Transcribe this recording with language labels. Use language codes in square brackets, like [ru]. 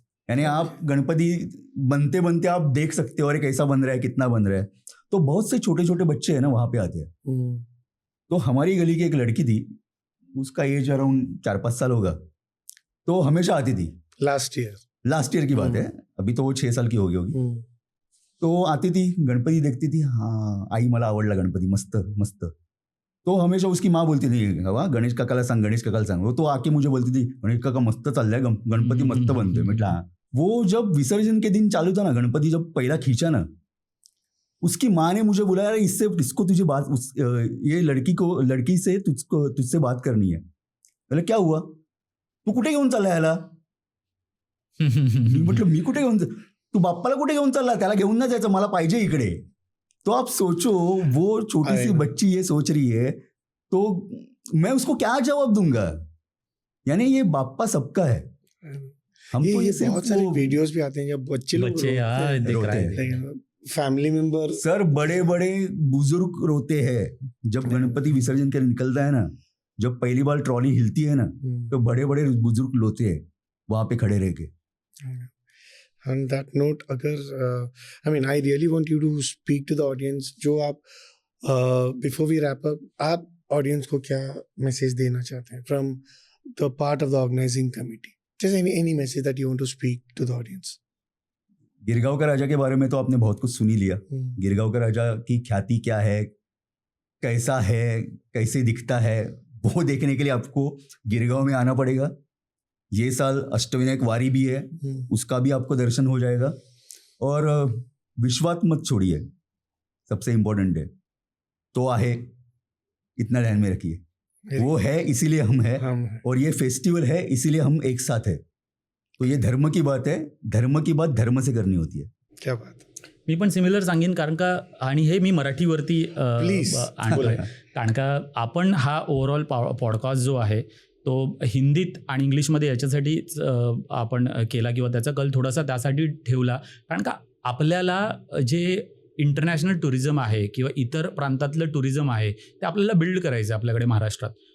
[hi] यानी आप गणपति बनते बनते आप देख सकते हो अरे कैसा बन रहा है, कितना बन रहा है. तो बहुत से छोटे छोटे बच्चे हैं ना वहाँ पे आते हैं. तो हमारी गली की एक लड़की थी, उसका एज अराउंड 4-5 साल होगा, तो हमेशा आती थी. [en] last year [hi] की बात है, अभी तो वो 6 साल की हो गई होगी. तो आती थी, गणपती देखती थी, हाँ [mr] आई मला आवडला गणपती, मस्त मस्त. [hi] तो हमेशा उसकी माँ बोलती थी [mr] हवा गणेश काकाला सांग, गणेश काकाला सांग. [hi] वो तो आके मुझे बोलती थी [mr] गणेश काका मस्त चाललाय, गणपती मस्त बनतोय. म्हटलं हाँ. [hi] वो जब विसर्जन के दिन चालू था ना, गणपति जब पहला खींचा ना, उसकी माँ ने मुझे बोला यार इसको तुझे बात, ये लड़की से तुझसे बात करनी है. बोले क्या हुआ, [mr] तू कुठे घेऊन चालला याला. म्हटलं मी कुठे घेऊन, तू बाप्पाला कुठे घेऊन चालला, त्याला घेऊन ना जायचं, मला पाहिजे इकडे. [hi] तो आप सोचो वो छोटी सी बच्ची ये सोच रही है, तो मैं उसको क्या जवाब दूंगा. यानी ये बाप्पा सबका है. हम तो ये बहुत सारे वीडियोस भी आते हैं जब बच्चे दिख रहे हैं, फैमिली मेंबर. सर बड़े बड़े बुजुर्ग रोते हैं जब गणपति विसर्जन कर निकलता है ना, जब पहली बार ट्रॉली हिलती है ना, तो बड़े बड़े बुजुर्ग रोते हैं वहां पे खड़े रह के. [en] On that note, [hi] अगर [en] I mean, I really want you to speak to the audience. [hi] जो आप [en] before we wrap up, [hi] आप audience को क्या message देना चाहते हैं [en] from the part of the organizing committee? Just any message that you want to speak to the audience. [hi] Girgaon का राजा के बारे में तो आपने बहुत कुछ सुनी लिया. गिरगांव का राजा की ख्याति क्या है, कैसा है, कैसे दिखता है, वो देखने के लिए आपको गिरगांव में आना पड़ेगा. ये साल अष्टविनायक वारी भी है, उसका भी आपको दर्शन हो जाएगा. और विश्वास मत छोड़िए, सबसे इम्पोर्टेंट है तो आहे, इतना ध्यान में रखिए. वो है इसीलिए हम है, और ये फेस्टिवल है इसीलिए हम एक साथ है. तो ये धर्म की बात है, धर्म की बात धर्म से करनी होती है. क्या बात. [mr] मी पण सिमिलर सांगेन, कारण का, आणि हे मी मराठीवरती आणतोय, कारण का आपण हा ओव्हरऑल पॉडकास्ट जो आहे तो हिंदीत आणि इंग्लिशमध्ये याच्यासाठीच आपण केला, किंवा त्याचा कल थोडासा त्यासाठी ठेवला, कारण का आपल्याला जे इंटरनॅशनल टुरिझम आहे किंवा इतर प्रांतातलं टुरिझम आहे ते आपल्याला बिल्ड करायचं आहे आपल्याकडे महाराष्ट्रात.